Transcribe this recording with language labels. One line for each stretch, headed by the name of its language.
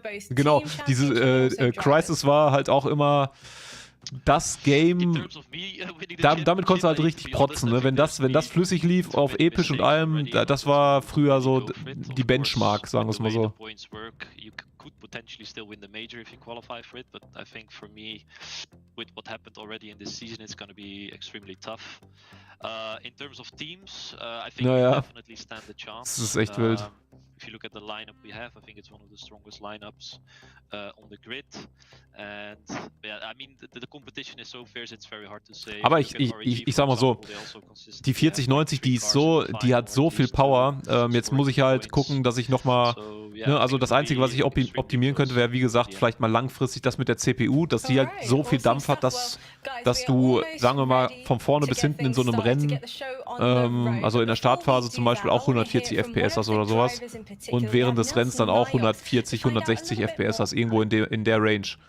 German: Genau, diese Crisis war halt auch immer das Game, damit konntest du halt richtig protzen, ne? Wenn das flüssig lief auf episch und allem, das war früher so die Benchmark, sagen wir es mal so.
English: Could potentially still win the major if you qualify for it, but I think for me, with what happened already in this season, it's going to be extremely tough. In terms of teams, I think we definitely stand a chance.
German: Das ist echt wild.
English: if you look at the lineup we have, I think it's one of the strongest lineups on the grid. And yeah, I mean, the competition is so fierce, it's very hard to say.
German: Aber ich sag mal so, die 4090, die ist so, die hat so viel Power. Jetzt muss ich halt gucken, dass ich nochmal, ne, also das Einzige, was ich optimieren könnte, wäre, wie gesagt, vielleicht mal langfristig das mit der CPU, dass die halt so viel Dampf hat, dass du, sagen wir mal, von vorne bis hinten in so einem Rennen, also in der Startphase zum Beispiel auch 140 FPS hast oder sowas und während des Rennens dann auch 140, 160 FPS hast, irgendwo in der Range.